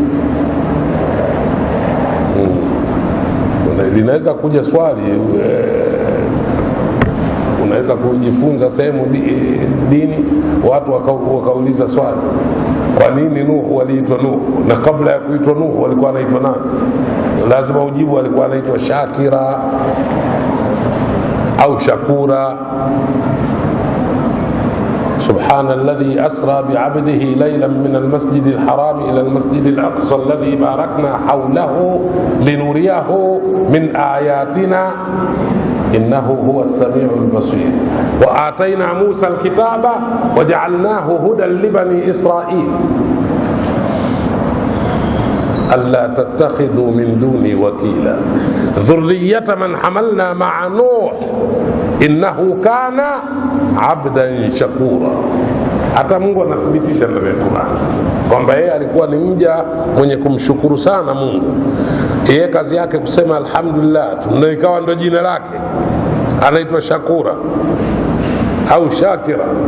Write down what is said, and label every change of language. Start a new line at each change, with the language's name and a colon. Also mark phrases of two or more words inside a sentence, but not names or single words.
Swahili: Linaweza kuja swali, unaweza kujifunza sehemu dini, watu wakauliza swali, kwa nini Nuhu waliitwa Nuhu na kabla ya kuitwa Nuhu walikuwa wanaitwa nani? Lazima ujibu walikuwa wanaitwa Shakira au Shakura.
Arabic: سبحان الذي أسرى بعبده ليلا من المسجد الحرام إلى المسجد الأقصى الذي باركنا حوله لنريه من آياتنا إنه هو السميع البصير وآتينا موسى الكتاب وجعلناه هدى لبني إسرائيل ألا تتخذوا من دوني وكيلا ذرية من حملنا مع نوح إنه كان عبدا شكورا.
Swahili: Hata Mungu anathibitisha ndani ya Qur'an kwamba yeye alikuwa ni mja mwenye kumshukuru sana Mungu. Yeye kazi yake kusema alhamdulillah, na ikawa ndo jina lake anaitwa Shakura au Shakira.